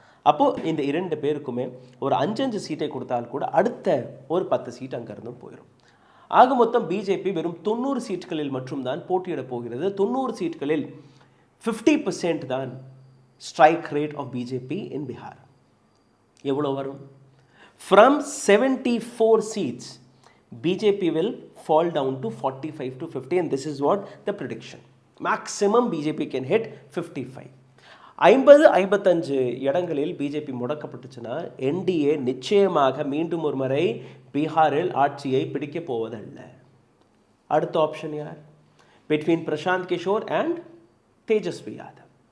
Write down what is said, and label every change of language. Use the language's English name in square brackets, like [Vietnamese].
[Tamil] அப்போது இந்த 2 பேருக்குமே ஒரு 5 சீட்டை கொடுத்தால் கூட அடுத்த ஒரு 10 சீட் அங்கேருந்தும் போயிடும். ஆக மொத்தம் பிஜேபி வெறும் 90 சீட்டுகளில் மட்டும்தான் போட்டியிடப் போகிறது. 90 சீட்டுகளில் 50% தான் [English] Strike rate of BJP in Bihar. [Tamil] எவ்வளோ வரும்? [English] From 74 seats, BJP will fall down to 45 to 50, and this is what the prediction. Maximum BJP can hit 55. [Tamil] 50-55 இடங்களில் பிஜேபி முடக்கப்பட்டுச்சுன்னா என்டிஏ நிச்சயமாக மீண்டும் ஒரு முறை பீகாரில் ஆட்சியை பிடிக்கப் போவதல்ல. அடுத்த ஆப்ஷன் யார்? [English] Between Prashant Kishor and Tejashwi Yadav.